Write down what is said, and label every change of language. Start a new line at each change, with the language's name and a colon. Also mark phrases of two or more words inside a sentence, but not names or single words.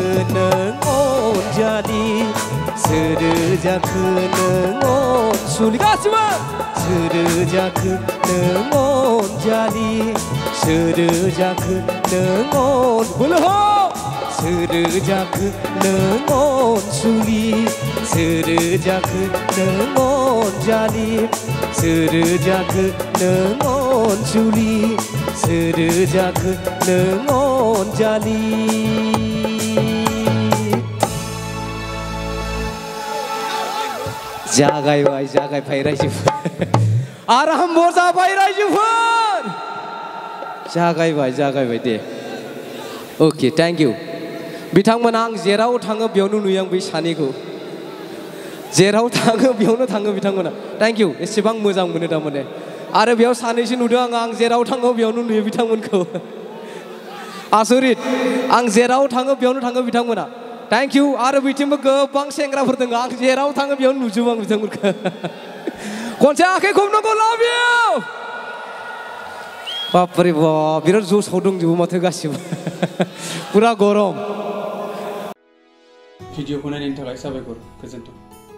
Bodo: नों अनजालि सोर जाखो नों अनसुलि गासिबो सोर जाखो नों अनजालि सोर जाखो नों अन बोलो हो सोर जाखो नों अनसुलि सोर जाखो नों अनजालि सोर जाखो नों अनसुलि सोर जाखो नों अनजालि जागायबाय जागायबाय रायजोफोर आराम जाबाय रायजोफोर जागायबाय दे अके
English: thank you
Bodo: बिथांमोना आं जेराव थाङो बेयावनो नुयो आं बै सानैखौ जेराव थाङो बेयावनो थाङो बिथांमोना
English: thank you
Bodo: एसेबां मोजां मोनो थारमाने आरो बेयाव सानैसो नुदों आं जेराव थाङो बेयावनो नुयो बिथांमोनखौ आसरित आं जेराव थाङो बेयावनो थाङो बिथांमोना
English: thank you
Bodo: आरो बिथिंबो गोबां सेंग्राफोर दङ आं जेराव थाङो बेयावनो नुजोबो आं बिथांमोनखौ खनसे आखाइ खबनांगौ
English: love you
Hindi: बापरे बाप
Bodo: बिराद जसाव दंजोबो माथो गासिबो पुरा गरम भिडिअखौ नायनायनि थाखाय साबायखर गोजोन्थों।